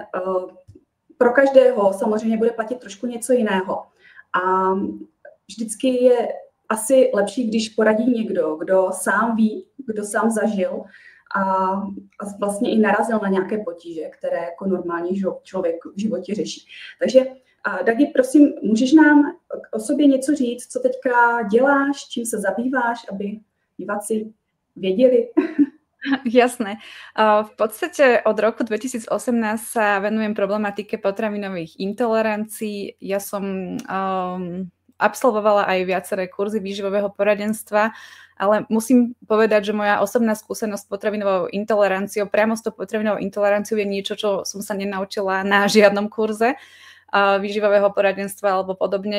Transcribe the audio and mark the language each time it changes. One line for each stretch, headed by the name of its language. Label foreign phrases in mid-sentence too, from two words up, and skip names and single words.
Czech: pro každého samozřejmě bude platit trošku něco jiného a vždycky je asi lepší, když poradí někdo, kdo sám ví, kdo sám zažil a vlastně i narazil na nějaké potíže, které jako normální člověk v životě řeší. Takže Dagi, prosím, můžeš nám o sobě něco říct, co teďka děláš, čím se zabýváš, aby diváci věděli?
Slovak: Jasné. V podstate od roku 2018 sa venujem problematike potravinových intolerancií. Ja som absolvovala aj viaceré kurzy výživového poradenstva, ale musím povedať, že moja osobná skúsenosť s potravinovou intoleranciou, priamo s tou potravinovou intoleranciou je niečo, čo som sa nenaučila na žiadnom kurze výživového poradenstva alebo podobne.